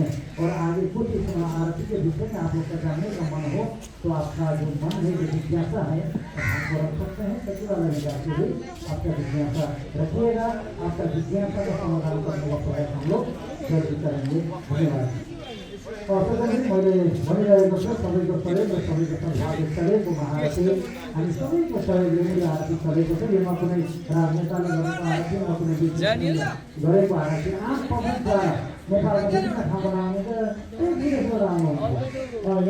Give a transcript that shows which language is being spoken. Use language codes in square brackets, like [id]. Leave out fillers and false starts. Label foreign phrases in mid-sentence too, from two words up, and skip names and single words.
[hi] और आगे कुछ इस आरती के विषय में आप लोग का जानने का मन हो तो आपका जो मन है, जो जिज्ञासा है, आपको रख सकते हैं। सचिवालय में जाके भी आपका जिज्ञासा रखिएगा। आपका जिज्ञासा का समाधान करने का प्रयास हम लोग जल्दी करेंगे। धन्यवाद। [ne] और मैले भनिरहेको छु, सबैको सहयोग र सबैको सद्भावले चलेको महाआरती हामी सबैको सहयोगले मिलेर आरती चलेको छ। यसमा कुनै राजनेताले गरेको आरती, न कुनै व्यक्तिले गरेको आरती, आम पब्लिकद्वारा नेपालको विभिन्न ठाउँबाट आउने त एक विदेशबाट आउनुहुन्छ।